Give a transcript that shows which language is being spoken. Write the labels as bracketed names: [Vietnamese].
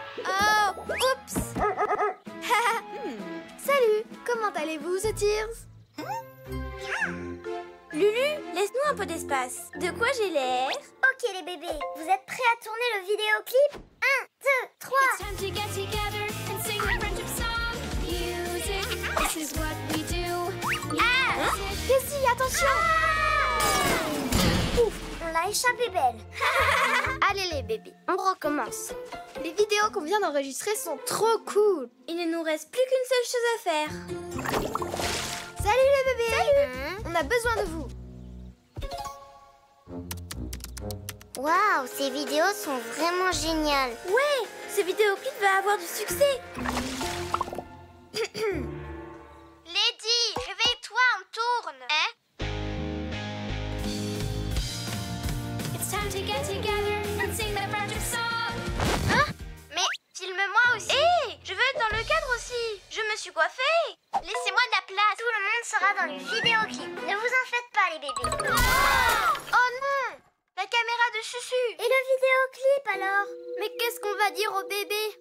[French] Oh, oups. Salut, comment allez-vous, The Tears? Lulu, laisse-nous un peu d'espace. De quoi j'ai l'air? Ok les bébés, vous êtes prêts à tourner le vidéoclip? 1, 2, 3. [English] It's time to get together and sing the friendship song. Music, this is what we do. [French] Cassie, attention. Ouf, on l'a échappé belle. Allez les bébés, on recommence. Les vidéos qu'on vient d'enregistrer sont trop cool. Il ne nous reste plus qu'une seule chose à faire. Salut les bébés. Salut. On a besoin de vous. Waouh, ces vidéos sont vraiment géniales. Ouais, ce vidéoclip va avoir du succès. Lady, réveille-toi, on tourne. [English] It's time to get together and sing the friendship song. [French] Mais filme-moi aussi. Hé, je veux être dans le cadre aussi. Je me suis coiffée. Laissez-moi de la place. Tout le monde sera dans le vidéoclip. Ne vous en faites pas les bébés. Oh non, la caméra de Chuchu. Et le vidéoclip alors? Mais qu'est-ce qu'on va dire aux bébés?